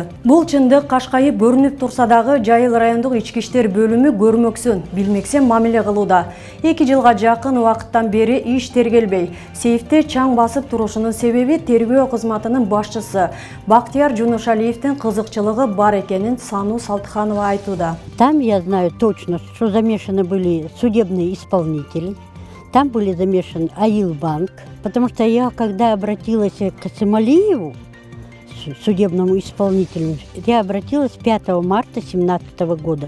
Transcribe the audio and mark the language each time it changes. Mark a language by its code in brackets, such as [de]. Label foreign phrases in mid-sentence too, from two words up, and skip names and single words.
[ky] Бул чындык кашкайып көрүнүп турса дагы Жайыл райондук ички иштер бөлүмү көрмөксүн, билмексен мамиле кылууда. 2 жылга жакын убакыттан бери иш тергелбей, сейфте чаң басып турушунун себеби тергөө кызматынын башчысы Бактияр Жунушалиевдин кызыкчылыгы бар экенин Сану Салтыханова айтууда. [ru] Там я знаю точно, что замешаны были судебные исполнители. Там были замешаны Айыл банк, потому что я, когда обратилась к Самалиеву, судебному исполнителю, я обратилась 5 марта 2017 года.